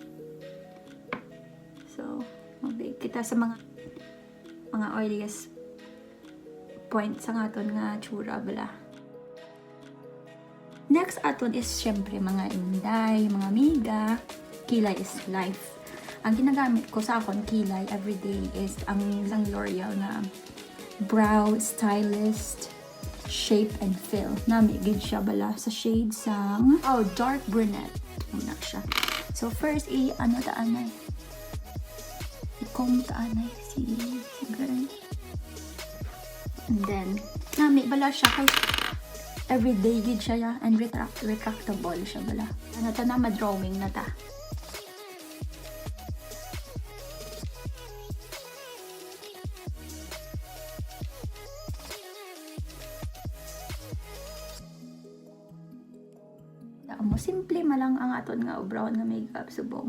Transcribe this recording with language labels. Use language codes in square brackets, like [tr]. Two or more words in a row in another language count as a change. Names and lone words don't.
[hil] So, mag-bake kita sa mga [en] oiliest points [hil] sa aton nga tsura bala. Next aton is syempre mga inday, mga miga. [en] Kilay is life. [hil] Ang ginagamit ko sa akon kilay everyday is ang isang L'Oreal na Brow Stylist Shape and Fill. Namigid siya bala sa shade sang [en] dark brunette. [hil] Muna siya. So first taanay. I-comb taanay si girl. [en] And then [hil] Nami bala siya kay everyday gid siya ya, [en] and retractable [hil] siya bala. Ano ta na ma-drawing na ta. Mo simple malang ang aton nga brown nga makeup subong.